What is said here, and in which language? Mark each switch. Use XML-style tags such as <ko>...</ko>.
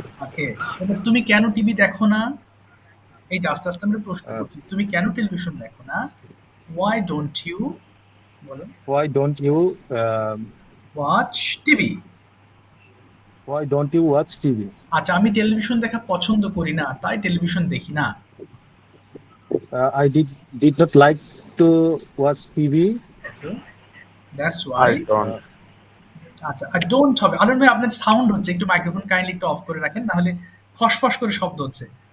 <bn>ওকে, এবার তুমি কেন টিভি দেখো না? এই যে আস্তে আস্তে আমরা প্রশ্ন Uh, করছি, তুমি কেন টেলিভিশন দেখো না?</bn> <en>why don't you,</en> <bn>বলেন,</bn> <en>why don't you watch TV? why don't you watch TV?</en> <bn>আচ্ছা, আমি টেলিভিশন দেখা পছন্দ করি না, তাই টেলিভিশন দেখি না।</bn> <en>I did not like to watch TV. Okay, that's why. I don't.</en> <bn>আচ্ছা, আর ডোন্ট হবে। আলম ভাই, আপনার সাউন্ড হচ্ছে, একটু মাইক্রোফোন কাইন্ডলি একটু অফ করে রাখেন, নাহলে ফসফস করে শব্দ হচ্ছে।</bn>